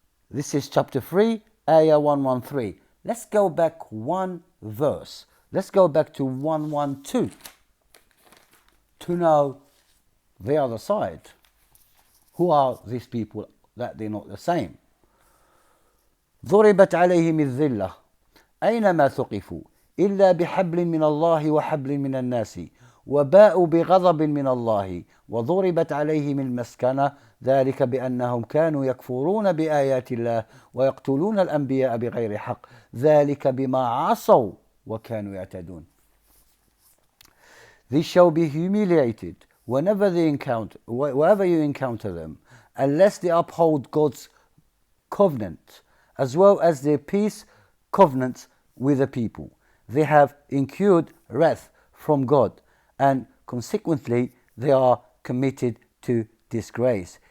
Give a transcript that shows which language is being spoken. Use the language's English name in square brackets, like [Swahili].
[English] This is chapter 3, ayah 113. Let's go back one verse. Let's go back to 112 to know the other side. Who are these people that they're not the same? [Arabic] ضربت عليهم الذلة أينما ثقفوا إلا بحبل من الله وحبل من الناس وباءوا بغضب من الله وضربت عليهم المسكنة ذلك بأنهم كانوا يكفرون بآيات الله ويقتلون الأنبياء بغير حق ذلك بما عصوا وكانوا يعتدون. [English] They shall be humiliated wherever you encounter them, unless they uphold God's covenant, as well as their peace covenants with the people. They have incurred wrath from God, and consequently they are committed to disgrace.